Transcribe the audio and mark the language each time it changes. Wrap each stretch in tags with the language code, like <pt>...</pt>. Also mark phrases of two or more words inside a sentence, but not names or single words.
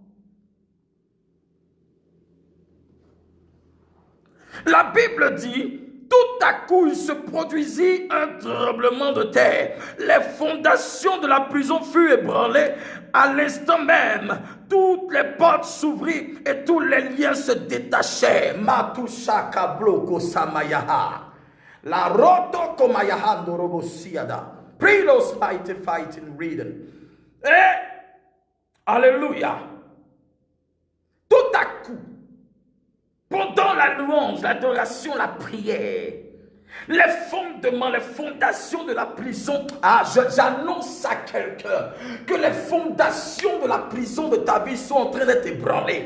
<fr>La Bible dit, tout à coup, il se produisit un tremblement de terre. Les fondations de la prison furent ébranlées. À l'instant même, toutes les portes s'ouvrirent et tous les liens se détachèrent. Matushaka bloko samayaha. La roto komayahando robosiada. Prilos fighting reading. Alléluia. Tout à coup, pendant la louange, l'adoration, la prière, Les fondements, les fondations de la prison. Ah, j'annonce à quelqu'un que les fondations de la prison de ta vie sont en train d'être ébranlées.</fr>